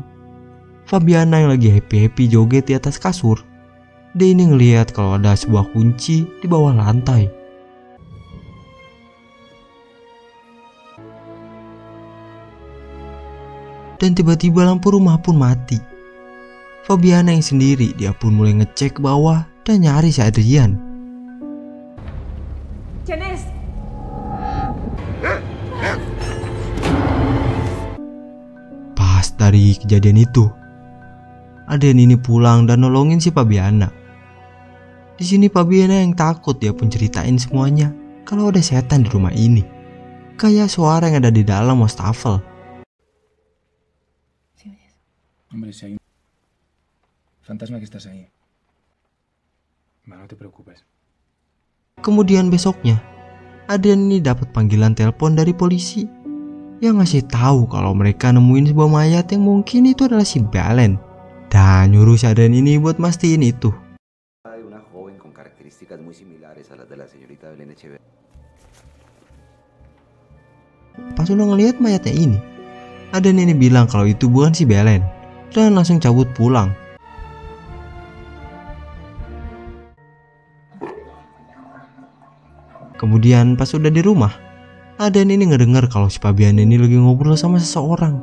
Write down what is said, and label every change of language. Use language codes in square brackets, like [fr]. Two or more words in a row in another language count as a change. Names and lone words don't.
[id] Fabiana yang lagi happy-happy joget di atas kasur, dia ini ngelihat kalau ada sebuah kunci di bawah lantai. Dan tiba-tiba lampu rumah pun mati. Fabiana yang sendiri, dia pun mulai ngecek ke bawah dan nyari si Adrian. [es] ¿Quién es? [id] Pas dari kejadian itu, Adrian ini pulang dan nolongin si Fabiana. Di sini Fabiana yang takut, dia pun ceritain semuanya kalau ada setan di rumah ini, kayak suara yang ada di dalam wastafel. [es] Hombre, si hay un fantasma que estás ahí. Va, no te preocupes. [id] Kemudian besoknya, Adrian ini dapat panggilan telepon dari polisi yang ngasih tahu kalau mereka nemuin sebuah mayat yang mungkin itu adalah si Belen, dan nyuruh si Adrian ini buat mastiin itu. [es] Una joven con características muy similares a las de la señorita Belén Echeverría. [id] Pas udah ngelihat mayatnya ini, Adrian ini bilang kalau itu bukan si Belen dan langsung cabut pulang. Kemudian pas udah di rumah, Adrian ini ngedenger kalau si Fabiana ini lagi ngobrol sama seseorang.